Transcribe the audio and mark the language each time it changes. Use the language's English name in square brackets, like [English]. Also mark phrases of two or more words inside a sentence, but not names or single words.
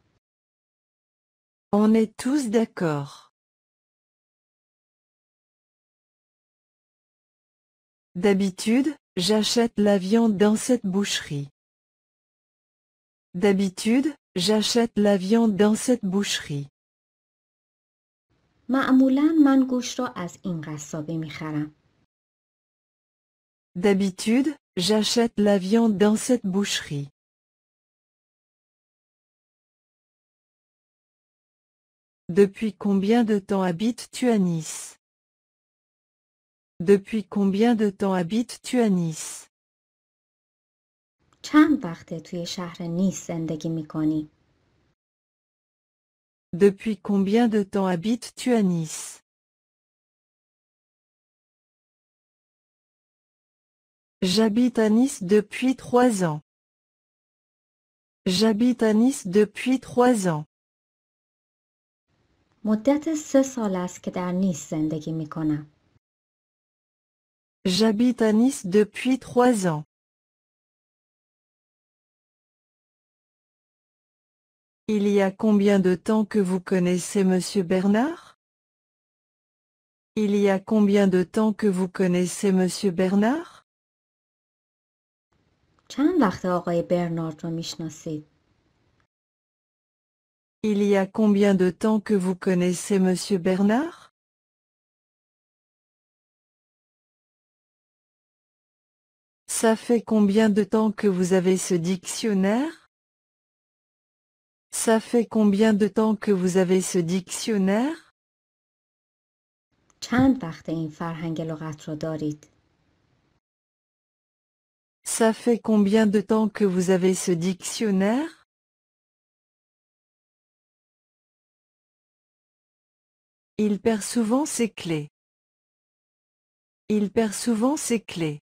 [French] On est tous d'accord. D'habitude, j'achète la viande dans cette boucherie. D'habitude, j'achète la viande dans cette boucherie. [Persian] معمولا من گوشت را از این قصابی میخرم. [French] D'habitude, j'achète la viande dans cette boucherie. Depuis combien de temps habites-tu à Nice? Depuis combien de temps habites-tu à Nice? [Persian] چند وقته توی شهر نیس زندگی میکنی؟ [French] Depuis combien de temps habites-tu à Nice? J'habite à Nice depuis 3 ans. J'habite à Nice depuis 3 ans. [Persian] مدت 3 سال است که در نیس زندگی میکنم. [French] J'habite à Nice depuis 3 ans. Il y a combien de temps que vous connaissez Monsieur Bernard? Il y a combien de temps que vous connaissez Monsieur Bernard? [Persian] چند وقت آقای برنارد رو میشناسید؟ [French] Il y a combien de temps que vous connaissez Monsieur Bernard? Ça fait combien de temps que vous avez ce dictionnaire? Ça fait combien de temps que vous avez ce dictionnaire? [Persian] چند وقت این فرهنگ لغت رو دارید؟ [French] Ça fait combien de temps que vous avez ce dictionnaire? Il perd souvent ses clés. Il perd souvent ses clés.